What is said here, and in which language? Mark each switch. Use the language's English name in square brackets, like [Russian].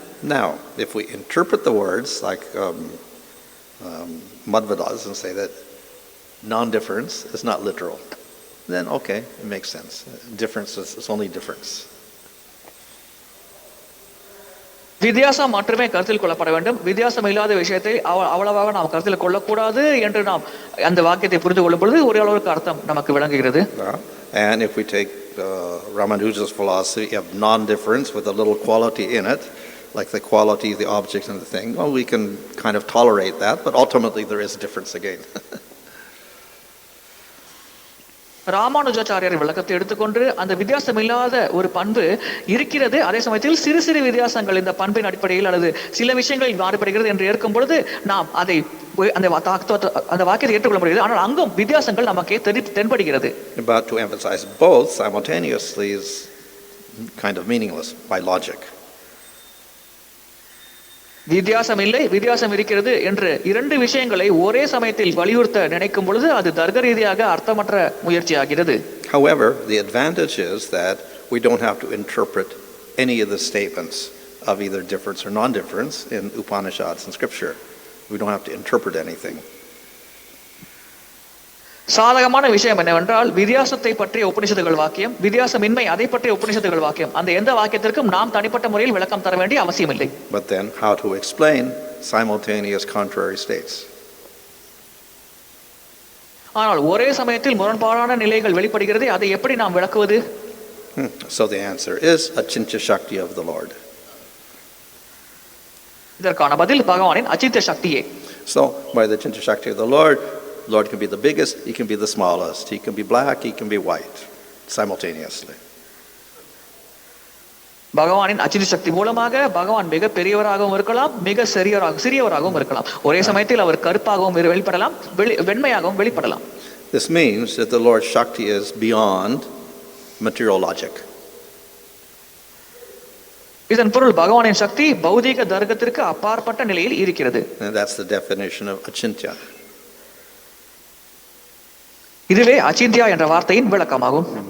[English] Now, if we interpret the words like Madhva does and say that non-difference is not literal, then okay, it makes sense. Difference is only difference. [Tamil] வித்தியாசம் மட்டுமே கருத்தில் கொள்ளப்பட வேண்டும், வித்தியாசம் இல்லாத விஷயத்தை அவ்வளவாக நாம் கருத்தில் கொள்ளக்கூடாது என்று நாம் அந்த வாக்கியத்தை புரிந்து கொள்ளும் பொழுது ஒரு அளவுக்கு அர்த்தம் நமக்கு விளங்குகிறது. [English] And if we take Ramanuja's philosophy of non-difference with a little quality in it, like the quality of the object and the thing, well, we can kind of tolerate that, but ultimately there is a difference again. [Tamil] Ramanujacharyar விளக்கத்தை எடுத்துக்கொண்டு அந்த வித்தியாசம் இல்லாத ஒரு பண்பு இருக்கிறது, அதே சமயத்தில் சிறு சிறு வித்தியாசங்கள் இந்த பண்பின் அடிப்படையில் அல்லது சில விஷயங்களில் மாறுபடுகிறது என்று ஏற்கும் பொழுது நாம் அதை அந்த வாக்கியத்தை ஏற்றுக்கொள்ள முடியாது. ஆனால் அங்கும் வித்தியாசங்கள் நமக்கே தென்படுகிறது. [English] But to emphasize both simultaneously is kind of meaningless by logic. [Tamil] வித்தியாசம் இல்லை, வித்தியாசம் இருக்கிறது என்று இரண்டு விஷயங்களை ஒரே சமயத்தில் வலியுறுத்த நினைக்கும் பொழுது அது தர்க்க ரீதியாக அர்த்தமற்ற முயற்சியாகிறது. [English] However, the advantage is that we don't have to interpret any of the statements of either difference or non-difference in Upanishads and scripture. We don't have to interpret anything. [Tamil] சாதகமான விஷயம் என்னவென்றால் வித்தியாசத்தை பற்றிய உபனிஷத்துகள் வாக்கியம், வித்தியாசமின்மை அதை பற்றிய உபனிஷத்துகள் வாக்கியம், அந்த எந்த வாக்கியத்திற்கும் நாம் தனிப்பட்ட முறையில் விளக்கம் தர வேண்டிய அவசியம் இல்லை. [English] But then how to explain simultaneous contrary states? [Tamil] ஆனால் ஒரே சமயத்தில் முரண்பாடான நிலைகள் வெளிப்படுகிறது, அதை எப்படி நாம் விளக்குவது? [English] So the answer is Achintya Shakti of the Lord. [Tamil] இதற்கான பதில் பகவானின் அச்சித்த சக்தியே. [English] So by the Achintya Shakti of the Lord can be the biggest, he can be the smallest, he can be black, he can be white, simultaneously. [Tamil] பகவானின் அச்சித்த சக்தி மூலமாக பகவான் மிக பெரியவராகவும் இருக்கலாம், மிக சிறியவராகவும் இருக்கலாம். ஒரே சமயத்தில் அவர் கருப்பாகவும் வெளிப்படலாம், வெண்மையாகவும் வெளிப்படலாம். [English] This means that the Lord's Shakti is beyond material logic. [Tamil] இதன் பொருள் பகவானின் சக்தி பௌதீக தர்க்கத்திற்கு அப்பாற்பட்ட நிலையில் இருக்கிறது. [English] And that's the definition of Achintya. [Tamil] இதுவே அச்சிந்தியா என்ற வார்த்தையின் விளக்கமாகும்.